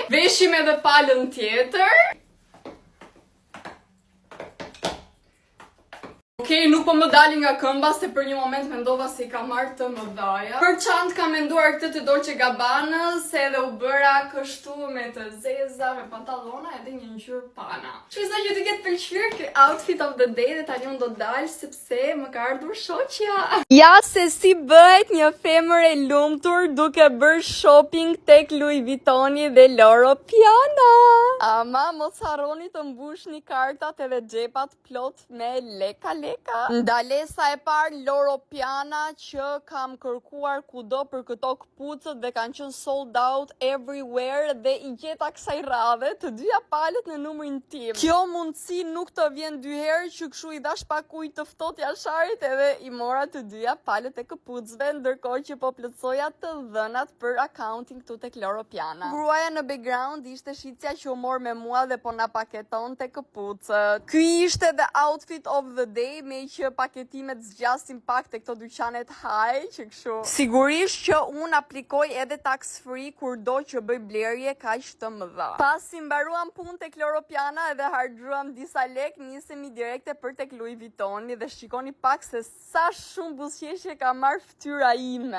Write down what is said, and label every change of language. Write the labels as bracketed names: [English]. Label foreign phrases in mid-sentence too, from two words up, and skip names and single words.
[Albanian] Veshim edhe palën tjetër. Okej, nuk po më dali nga këmba se për një moment mendova se i ka marrë të mëdhaja. Për çantë kam menduar këtë të Dolce Gabbanës, edhe u bëra kështu me të zeza, me pantallona edhe një ngjyrë pana. Shpresoj që të ketë pëlqyer ky [English] outfit of the day [Albanian] dhe tani unë do dal sepse më ka ardhur shoqja. Ja se si bëhet një femër e lumtur duke bërë shopping tek Louis Vuittoni dhe Loro Piana. Ama mos harroni të mbushni kartat edhe xhepat plot me leka. Ndalesa e parë Loro Piana që kam kërkuar kudo për këto këpucët dhe kanë qenë [English] sold out everywhere [Albanian] dhe i gjeta kësaj radhe të dyja palët në numrin tim. Kjo mundësi nuk të vjen dy herë që kështu i dash pak ujë të ftohtë jasharit edhe i mora të dyja palët e këpucëve, ndërkohë që po plotsoja të dhënat për accounting këtu tek Loro Piana. Gruaja në background ishte shitja që u mor me mua dhe po na paketon te këpucët. Ky ishte [English] the outfit of the day [Albanian] me që paketimet zgjasin pak te këto dyqanet haj, që kështu. Sigurisht që unë aplikoj edhe [English] tax free [Albanian] kurdo që bëj blerje kaq të mëdha. Pasi mbaruam punë tek Loropiana edhe harxhuam disa lek, nisemi direkte për tek Louis Vuittoni dhe shikoni pak se sa shumë buzëqeshje ka marrë fytyra ime.